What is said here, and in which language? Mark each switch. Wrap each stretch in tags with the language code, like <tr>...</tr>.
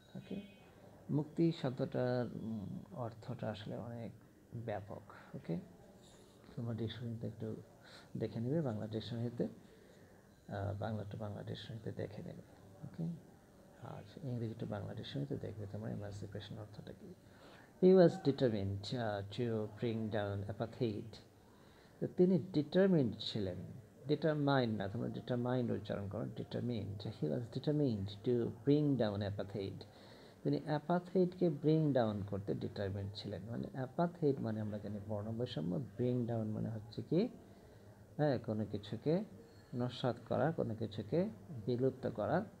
<bn>ওকে, মুক্তি শব্দটার অর্থটা আসলে অনেক ব্যাপক। ওকে, তোমরা ডিকশনারিতে একটু দেখে নেবে, বাংলা ডিকশনারিতে, বাংলা টু বাংলা ডিকশনারিতে দেখে নেবে। ওকে, আর ইংরেজি টু বাংলা ডিকশনারিতে দেখবে তোমরা এমান্সিপেশন অর্থটা কী।</bn> <en>He was determined to bring down apartheid.</en> <bn>তো তিনি ডিটারমিন্ড ছিলেন, ডিটারমাইন্ড না, তোমরা ডিটারমাইন্ড উচ্চারণ করো, determined.</bn> <en>He was determined to bring down apartheid.</en> <bn>তিনি অ্যাপাথেইডকে ব্রিং ডাউন করতে ডিটারমিন্ড ছিলেন। মানে অ্যাপাথেইড মানে আমরা জানি বর্ণবৈষম্য, ব্রিং ডাউন মানে হচ্ছে কি, হ্যাঁ, কোনো কিছুকে নস্যাৎ করা, কোনো কিছুকে বিলুপ্ত করা।</bn>